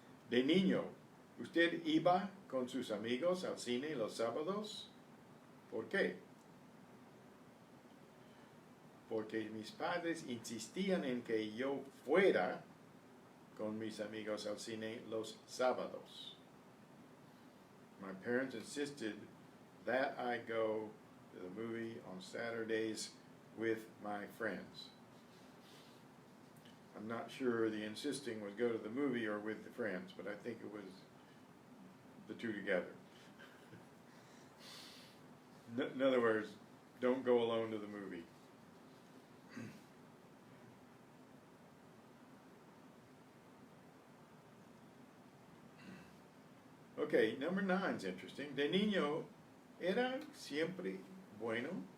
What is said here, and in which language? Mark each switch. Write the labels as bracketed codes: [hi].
[es] De niño, ¿usted iba con sus amigos al cine los sábados? ¿Por qué? Porque mis padres insistían en que yo fuera con mis amigos al cine los sábados. [en] My parents insisted that I go to the movie on Saturdays with my friends. I'm not sure the insisting was go to the movie or with the friends, but I think it was the two together. In other words, don't go alone to the movie. Okay, number 9 is interesting. [es] De niño, ¿era siempre bueno?